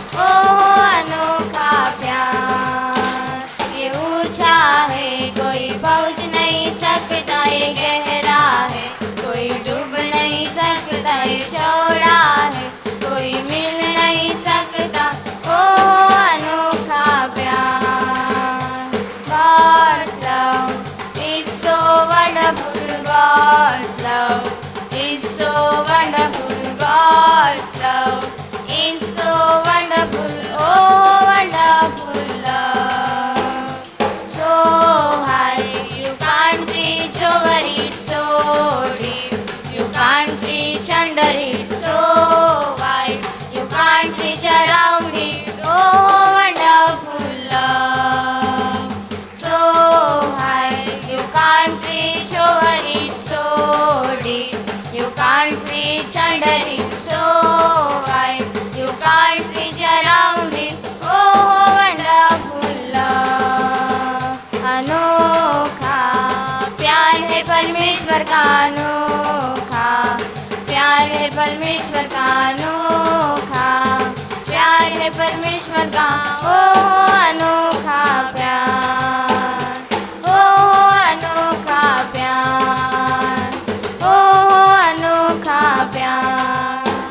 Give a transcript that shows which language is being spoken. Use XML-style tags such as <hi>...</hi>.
<hi>ओ अनोखा प्यार ये ऊंचा है, कोई पहुंच नहीं सकता, ये गहरा है, कोई डूब नहीं सकता, ये चौड़ा है, कोई मिल नहीं सकता। ओ अनोखा प्यार।</hi> <en>God's love is so wonderful, God's love is so wonderful, God's love is so wonderful, oh wonderful love. So high you can't reach over it, so deep you can't reach under it, so wide you can't reach around it, oh wonderful love. So high you can't reach over it, so deep you can't reach under it, so wide you can't reach around it, oh wonderful love.</en> <hi>अनोखा प्यार है परमेश्वर का, अनोखा प्यार है परमेश्वर का, अनोखा प्यार है परमेश्वर का। ओ अनोखा प्यार, ओ अनोखा प्यार, ओ अनोखा प्यार।</hi>